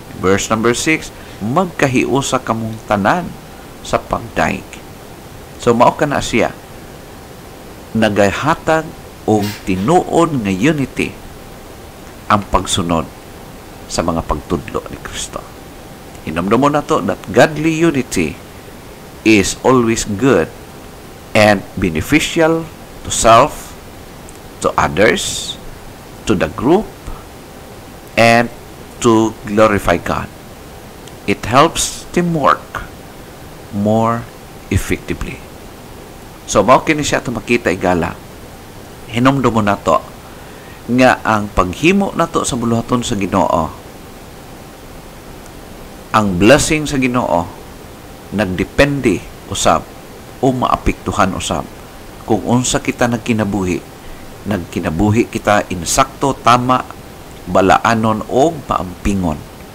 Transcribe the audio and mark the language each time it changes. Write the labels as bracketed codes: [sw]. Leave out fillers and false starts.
[ceb] Verse number 6, magkahiusa kamong tanan sa pagdaig. So mao kana siya nagahatag og tinuod nga unity ang pagsunod sa mga pagtudlo ni Kristo. Hinumdumon nato [en] that godly unity is always good and beneficial to self, to others, to the group, and to glorify God. It helps teamwork more effectively. [ceb] So, mao kini siya ito makita igala. Hinumdumon nato nga ang paghimo nato sa buluhaton sa Ginoo, ang blessing sa Ginoo nagdepende usab o maapektuhan usab kung unsa kita nagkinabuhi kita insakto, tama, balaanon o paampingon.